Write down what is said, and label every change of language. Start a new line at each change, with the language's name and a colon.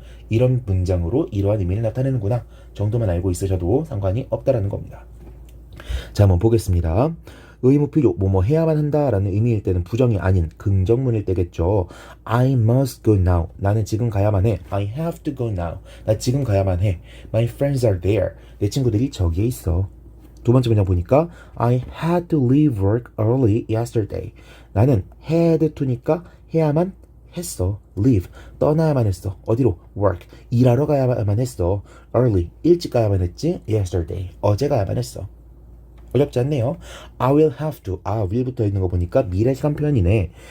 Korean: 이런 문장으로 이러한 의미를 나타내는구나 정도만 알고 있으셔도 상관이 없다라는 겁니다. 자, 한번 보겠습니다. 의무 필요, 뭐뭐 해야만 한다라는 의미일 때는 부정이 아닌 긍정문일 때겠죠.
English: I must go now.
Korean: 나는 지금 가야만 해.
English: I have to go now.
Korean: 나 지금 가야만 해.
English: My friends are there.
Korean: 내 친구들이 저기에 있어. 두 번째 문장 보니까
English: I had to leave work early yesterday.
Korean: 나는 had to니까 해야만 했어. leave, 떠나야만 했어. 어디로? work, 일하러 가야만 했어. early, 일찍 가야만 했지. yesterday, 어제 가야만 했어. 어렵지 않네요.
English: I will have to,
Korean: will 붙어 있는 거 보니까 미래 시간 표현이네.